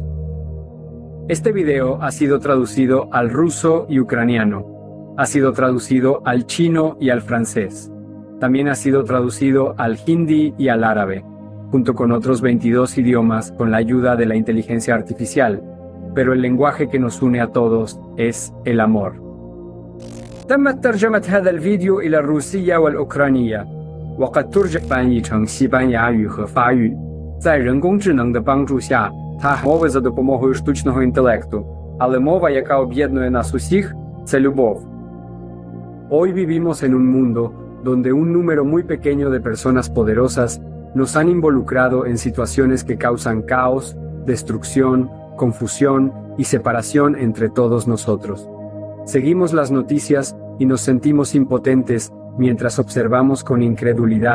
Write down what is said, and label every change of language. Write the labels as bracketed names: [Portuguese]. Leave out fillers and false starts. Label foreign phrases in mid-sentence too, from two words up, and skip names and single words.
[Spanish] Este video ha sido traducido al ruso y ucraniano. Ha sido traducido al chino y al francés. También ha sido traducido al hindi y al árabe, junto con otros 22 idiomas con la ayuda de la inteligencia artificial. Pero el lenguaje que nos une a todos es el amor. [Arabic] تمت ترجمة هذا الفيديو إلى الروسية والأوكرانية وقد ترجم [Chinese] 翻译成西班牙语和法语。在人工智能的帮助下, [Ukrainian] мови за допомогою штучного інтелекту, але мова, яка об'єднує нас усіх, це любов. [Spanish] Hoy vivimos en un mundo donde un número muy pequeño de personas poderosas nos han involucrado en situaciones que causan caos, destrucción, confusión y separación entre todos nosotros. Seguimos las noticias y nos sentimos impotentes mientras observamos con incredulidad.